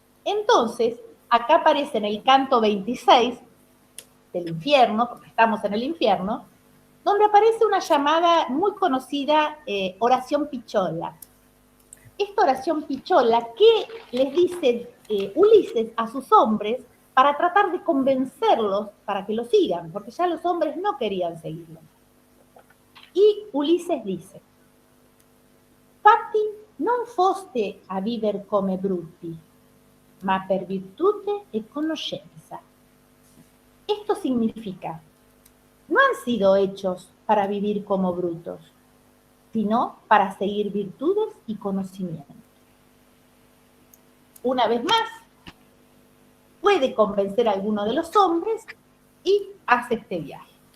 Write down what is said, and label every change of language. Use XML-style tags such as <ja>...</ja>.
<es>Entonces, acá aparece en el canto 26 del infierno, porque estamos en el infierno, donde aparece una llamada muy conocida oración pichola. Esta oración pichola que les dice Ulises a sus hombres para tratar de convencerlos para que lo sigan, porque ya los hombres no querían seguirlo. Y Ulises dice,</es> <it>Fatti non foste a viver come bruti, ma per virtute e conoscenza.</it> <es>Esto significa, no han sido hechos para vivir como brutos, sino para seguir virtudes y conocimiento. Una vez más, puede convencer a alguno de los hombres y hace este viaje.</es>